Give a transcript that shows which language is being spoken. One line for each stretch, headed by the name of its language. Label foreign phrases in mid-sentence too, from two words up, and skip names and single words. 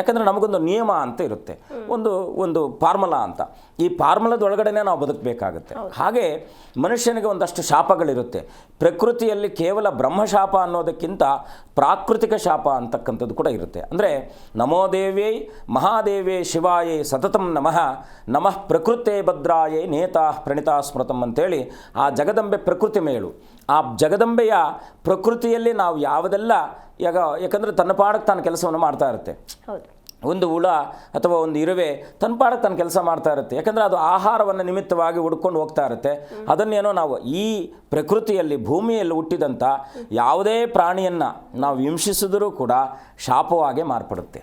Kannada: ಯಾಕಂದರೆ ನಮಗೊಂದು ನಿಯಮ ಅಂತ ಇರುತ್ತೆ, ಒಂದು ಫಾರ್ಮುಲಾ ಅಂತ. ಈ ಫಾರ್ಮುಲಾದೊಳಗಡೆನೇ ನಾವು ಬದುಕಬೇಕಾಗುತ್ತೆ. ಹಾಗೆ ಮನುಷ್ಯನಿಗೆ ಒಂದಷ್ಟು ಶಾಪಗಳಿರುತ್ತೆ. ಪ್ರಕೃತಿಯಲ್ಲಿ ಕೇವಲ ಬ್ರಹ್ಮಶಾಪ ಅನ್ನೋದಕ್ಕಿಂತ ಪ್ರಾಕೃತಿಕ ಶಾಪ ಅಂತಕ್ಕಂಥದ್ದು ಕೂಡ ಇರುತ್ತೆ.
Sanskrit: ಅಂದರೆ ನಮೋ ದೇವ್ಯೈ ಮಹಾದೇವ್ಯೈ ಶಿವಾಯೈ ಸತತಂ ನಮಃ ನಮಃ ಪ್ರಕೃತೆ ಭದ್ರಾಯೈ ನೇತಾ ಪ್ರಣೀತಾ ಸ್ಮೃತಂ
Kannada: ಅಂತೇಳಿ ಆ ಜಗದಂಬೆ ಪ್ರಕೃತಿ ಮೇಳು. ಆ ಜಗದಂಬೆಯ ಪ್ರಕೃತಿಯಲ್ಲಿ ನಾವು ಯಾವುದೆಲ್ಲ ಯಾಕಂದರೆ ತನ್ನ ಪಾಡಕ್ಕೆ ತಾನು ಕೆಲಸವನ್ನು ಮಾಡ್ತಾ ಇರುತ್ತೆ. ಒಂದು ಹುಳ ಅಥವಾ ಒಂದು ಇರುವೆ ತನ್ನ ಪಾಡಕ್ಕೆ ತನ್ನ ಕೆಲಸ ಮಾಡ್ತಾ ಇರುತ್ತೆ. ಯಾಕಂದರೆ ಅದು ಆಹಾರವನ್ನು ನಿಮಿತ್ತವಾಗಿ ಹುಡ್ಕೊಂಡು ಹೋಗ್ತಾ ಇರುತ್ತೆ. ಅದನ್ನೇನೋ ನಾವು ಈ ಪ್ರಕೃತಿಯಲ್ಲಿ ಭೂಮಿಯಲ್ಲಿ ಹುಟ್ಟಿದಂಥ ಯಾವುದೇ ಪ್ರಾಣಿಯನ್ನು ನಾವು ಹಿಂಸಿಸಿದರೂ ಕೂಡ ಶಾಪವಾಗಿ ಮಾರ್ಪಡುತ್ತೆ.